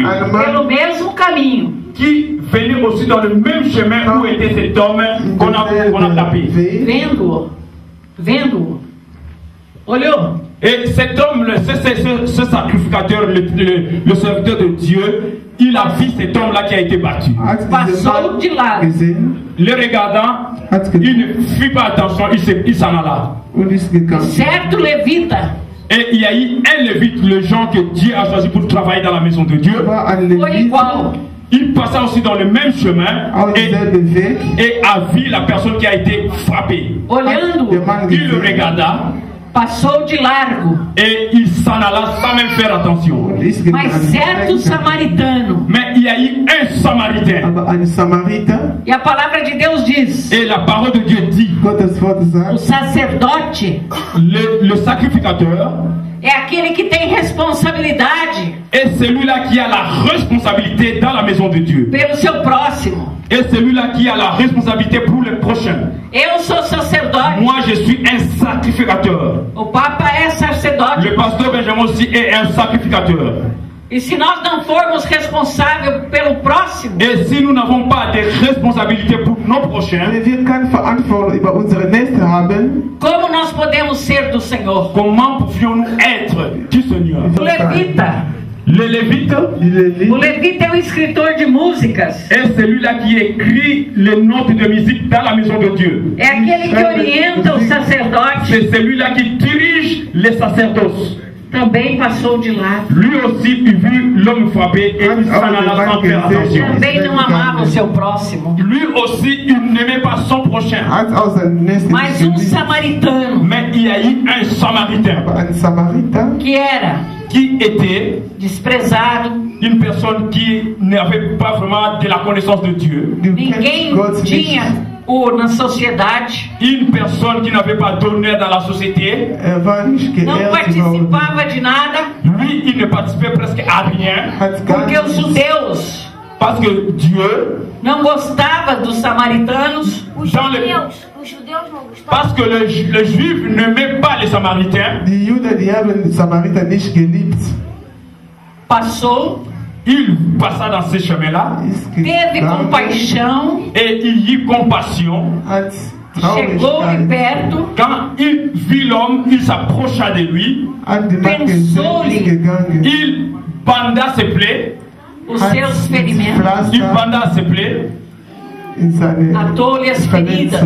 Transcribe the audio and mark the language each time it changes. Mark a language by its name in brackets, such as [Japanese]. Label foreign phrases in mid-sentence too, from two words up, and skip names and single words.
[Portuguese] pelo mesmo caminho, [French] qui venait aussi dans le même chemin où était cet homme qu'on a tapé. [Portuguese] Vendo-o, olhou. [French] Et cet homme, ce sacrificateur, le serviteur de Dieu, il a vu cet homme-là qui a été battu. [Portuguese] Passou de lado. [French] Le regardant, il ne fit pas attention, il s'en alla. [Portuguese] Certo levita [French] Et il y a eu un lévite, le gens que Dieu a choisi pour travailler dans la maison de Dieu. [Portuguese] foi igual. [French] Il passa aussi dans le même chemin et a vu la personne qui a été frappée. [Portuguese] Olhando, [French] Il le regarda [Portuguese] passou de largo. [French] et il s'en alla sans même faire attention. [Portuguese] Mas certo samaritano, [French] Mais il y a eu un samaritain. [Portuguese] e a palavra de Deus diz: [French] Et la parole de Dieu dit, [Portuguese] o sacerdote [French] le sacrificateur [Portuguese] é aquele que tem responsabilidade [French] est celui-là qui a la responsabilité dans la maison de Dieu. [Portuguese] pelo seu próximo. [French] Et celui-là qui a la responsabilité pour les prochains. [Portuguese] Eu sou sacerdote, [French] Moi, je suis un sacrificateur. [Portuguese] o Papa é sacerdote. [French] Le pasteur Benjamin aussi est un sacrificateur. [Portuguese] E se nós não formos responsáveis pelo próximo, [French] Et si nous n'avons pas de responsabilité pour nos prochains, [Portuguese] como nós podemos ser do Senhor? [French] comment pouvions-nous être du Seigneur? [Portuguese] O levita, [French] Le Lévite [Portuguese] o levita é o escritor de músicas. [French] est celui-là qui écrit les notes de musique dans la maison de Dieu. [Portuguese] É aquele que orienta o sacerdote. [French] C'est celui-là qui dirige les sacerdoces. [Portuguese] Também passou de lado. [French] Lui aussi, il vit l'homme frappé et il s'en alla sans faire attention. [Portuguese] Também não amava o seu próximo. [French] Lui aussi, il n'aimait pas son prochain. [Portuguese] Mas samaritano, [French] Mais il y a eu un samaritain [Portuguese] que era [French] qui était [Portuguese] desprezado, [French] une personne qui n'avait pas vraiment de la connaissance de Dieu. [Portuguese] ninguém tinha na sociedade, [French] Une personne qui n'avait pas d'honneur dans la société. [Portuguese] não participava de nada, [French] Lui, il ne participait presque à rien. [Portuguese] porque os judeus [French] Parce que Dieu, [Portuguese] não gostava dos samaritanos, Os [French] Dans le- [Portuguese] judeus não gostavam. [French] parce que le juif n'aimait pas les samaritains, [Portuguese] passou, [French] il passa dans ces chemins-là [Portuguese] teve compaixão, [French] et il y eut compassion. [Portuguese] chegou de perto, [French] Quand il vit l'homme, il s'approcha de lui, il banda ses plaies, [Portuguese] os seus ferimentos, [French] il banda ses plaies [Portuguese] atou-lhe as feridas,